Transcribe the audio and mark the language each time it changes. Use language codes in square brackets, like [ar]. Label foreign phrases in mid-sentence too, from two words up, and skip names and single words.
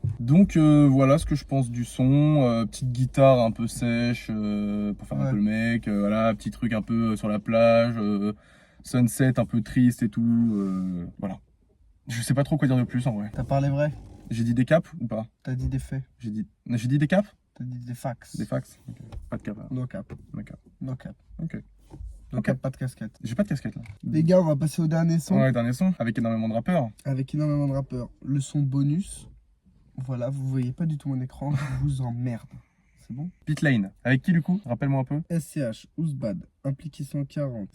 [fr] Donc voilà ce que je pense du son, petite guitare un peu sèche pour faire un peu le mec, voilà, petit truc un peu sur la plage, sunset un peu triste et tout, voilà. Je sais pas trop quoi dire de plus en vrai. T'as parlé vrai? J'ai dit des caps ou pas? T'as dit des faits? J'ai dit des caps? T'as dit des fax? Des fax? Ok. Pas de cap. [en] No cap. No cap. No cap. [fr] Ok. [en] No cap, [fr] pas de casquette. J'ai pas de casquette là. Les gars, on va passer au dernier son. Ouais, dernier son, avec énormément de rappeurs. Avec énormément de rappeurs. Le son bonus. Voilà, vous voyez pas du tout mon écran, je vous emmerde. C'est bon? Pit Lane. Avec qui du coup? Rappelle-moi un peu. SCH, Ouzbad, Impliqué 140.